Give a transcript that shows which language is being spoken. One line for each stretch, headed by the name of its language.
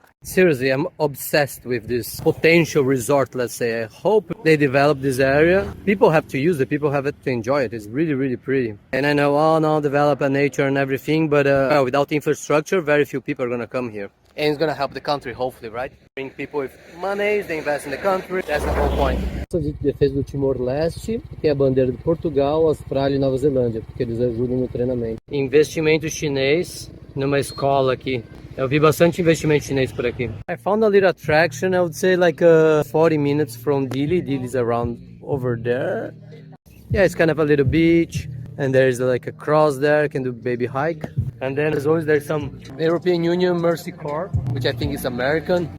English: Seriously, I'm obsessed with this potential resort, let's say. I hope they develop this area. People have to use it. People have to enjoy it. It's really, really pretty. And I know, oh no, develop a nature and everything, but without infrastructure, very few people are going to come here. And it's going to help the country, hopefully, right? Bring people with money, they invest in the country. That's the whole point.
Portuguese: De defesa do Timor-Leste, tem a bandeira de Portugal, Austrália e Nova Zelândia, porque eles ajudam no treinamento. Investimento chinês numa escola aqui. Eu vi bastante investimento chinês por aqui.
English: I found a little attraction, I would say like 40 minutes from Dili. Dili is around over there. Yeah, it's kind of a little beach. And there's like a cross there, you can do baby hike. And then as always there's some European Union Mercy Corps, which I think is American.